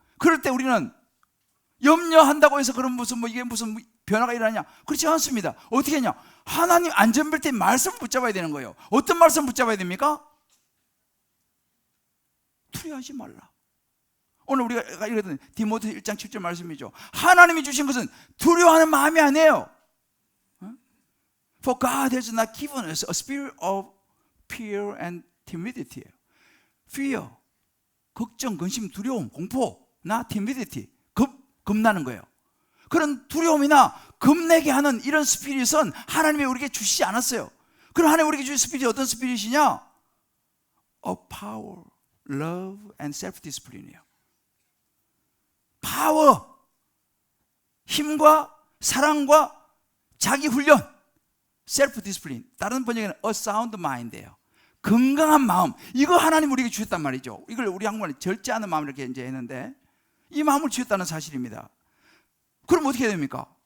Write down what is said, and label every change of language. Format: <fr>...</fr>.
<ko>그럴 때 우리는 염려한다고 해서 그런 이게 무슨 변화가 일어나냐? 그렇지 않습니다. 어떻게 하냐? 하나님 안전벨트의 말씀을 붙잡아야 되는 거예요. 어떤 말씀 붙잡아야 됩니까? 두려워하지 말라. 오늘 우리가 읽었던 디모데 1장 7절 말씀이죠. 하나님이 주신 것은 두려워하는 마음이 아니에요.</ko> <en>For God has not given us a spirit of fear and timidity.</en> <ko>Fear, 걱정, 근심, 두려움, 공포, timidity, 겁나는 거예요. 그런 두려움이나 겁내게 하는 이런 스피릿은 하나님이 우리에게 주시지 않았어요. 그럼 하나님 우리에게 주신 스피릿이 어떤 스피릿이냐?</ko> <en>Of power, love and self-discipline이에요.</en> <ko>파워, 힘과 사랑과 자기 훈련, self-discipline. 다른 번역에는</ko> <en>a sound mind</en> <ko>예요. 건강한 마음. 이거 하나님 우리에게 주셨단 말이죠. 이걸 우리 한국말에 절제하는 마음 이렇게 이제 했는데, 이 마음을 주셨다는 사실입니다. 그럼 어떻게 해야 됩니까?</ko>